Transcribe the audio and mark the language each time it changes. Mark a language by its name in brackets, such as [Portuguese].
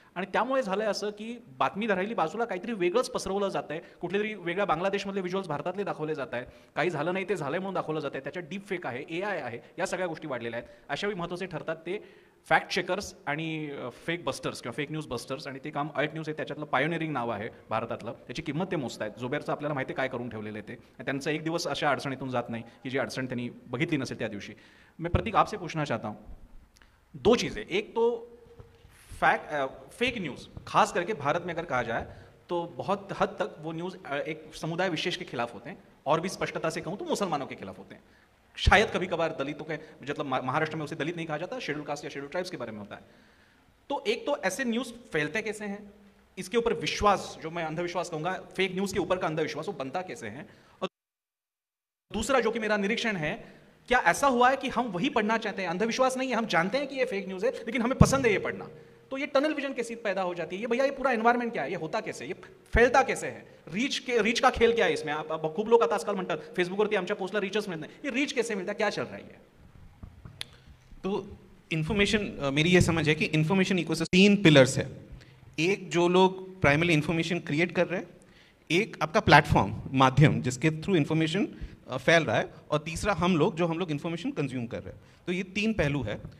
[Marathi] आणि त्यामुळे झालंय असं की बातमी धरायली बाजूला काहीतरी वेगळंच पसरवलं जात आहे, कुठले तरी वेगळ्या बांगलादेशमधले व्हिज्युअल्स भारतातले दाखवले जात आहेत, काही झालं नाही ते झालंय म्हणून दाखवलं जात आहे, त्याच्यात डीप फेक आहे, AI आहे, या सगळ्या गोष्टी वाढलेल्या आहेत. अशावेळी महत्त्वाचे ठरतात ते फॅक्ट चेकर्स आणि फेक बस्टर्स किंवा फेक न्यूज बस्टर्स, आणि ते काम अल्ट न्यूज आहे, त्याच्यातलं पायोनियरिंग नाव आहे भारतातलं, त्याची किंमत ते मोजत आहेत. जोबेरचं आपल्याला माहिती काय करून ठेवलेलं आहे ते, त्यांचा एक दिवस अशा अडचणीतून जात [Hindi] नहीं कि [Marathi] जी अड़चन त्यांनी बघितली नसेल त्या दिवशी. [Hindi] मैं प्रतीक आपसे पूछना चाहता हूँ 2 चीज़ें. एक तो फेक न्यूज़ खास करके भारत में अगर कहा जाए तो बहुत हद तक वो न्यूज़ एक समुदाय विशेष के खिलाफ होते हैं, और भी स्पष्टता से कहूँ तो मुसलमानों के खिलाफ होते हैं. शायद कभी कभार दलितों के, मतलब महाराष्ट्र में उसे दलित नहीं कहा जाता, शेड्यूल कास्ट या शेड्यूल ट्राइब्स के बारे में होता है. तो एक तो ऐसे न्यूज़ फैलते कैसे हैं, इसके ऊपर विश्वास, जो मैं अंधविश्वास कहूँगा, फेक न्यूज़ के ऊपर का अंधविश्वास, वो बनता कैसे हैं. दूसरा जो कि मेरा निरीक्षण है, क्या ऐसा हुआ है कि हम वही पढ़ना चाहते हैं, अंधविश्वास नहीं है, हम जानते हैं कि ये फेक न्यूज़ है लेकिन हमें पसंद है ये पढ़ना, तो ये टनल विजन कैसी पैदा हो जाती है? ये भैया ये पूरा एनवायरमेंट क्या है, ये होता कैसे, ये फैलता कैसे है, रीच का खेल क्या है इसमें? [Marathi] आप खूप लोक आता आजकाल म्हणतात फेसबुकवरती आमच्या पोस्टला रीचच मिळत नाही, [Hindi] ये रीच कैसे मिलता है, क्या चल रहा है ये? तो इन्फॉर्मेशन, मेरी ये समझ है कि इन्फॉर्मेशन इकोसिस्टम 3 पिलर्स है। एक जो लोग प्राइमरी इन्फॉर्मेशन क्रिएट कर रहे हैं, एक आपका प्लेटफॉर्म माध्यम जिसके थ्रू इन्फॉर्मेशन फैल रहा है, और तीसरा हम लोग इन्फॉर्मेशन कंज्यूम कर रहे हैं। तो ये 3 पहलू है।